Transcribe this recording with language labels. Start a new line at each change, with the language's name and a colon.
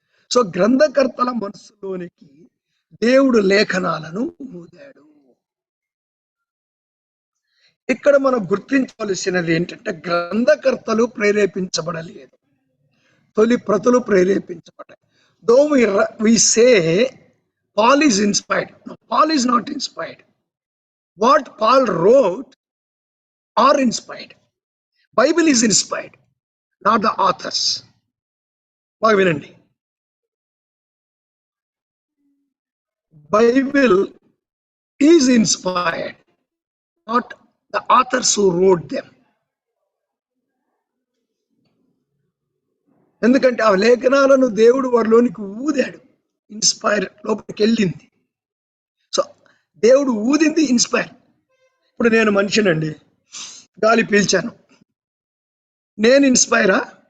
Telugu: So గ్రంథకర్తల మనసులోనికి దేవుడు లేఖనాలను ఊదాడు. ఇక్కడ మనం గుర్తించవలసినది ఏంటంటే గ్రంథకర్తలు ప్రేరేపించబడలేదు, తొలి ప్రతులు ప్రేరేపించబడ్డాయి.
English: Though we say Paul is inspired. No, Paul is not inspired. What Paul wrote are inspired. Bible is inspired, not the authors.
Telugu: బాగా వినండి,
English: Bible is inspired, not the authors who wrote them.
Telugu: ఎందుకంటే ఆ లేఖనాలను దేవుడు వారిలోనికి ఊదాడు, ఇన్స్పైర్ లోపలికి వెళ్ళింది. So దేవుడు ఊదింది ఇన్స్పైర్. ఇప్పుడు నేను మనిషినండి, గాలి పీల్చాను, నేను ఇన్స్పైరా?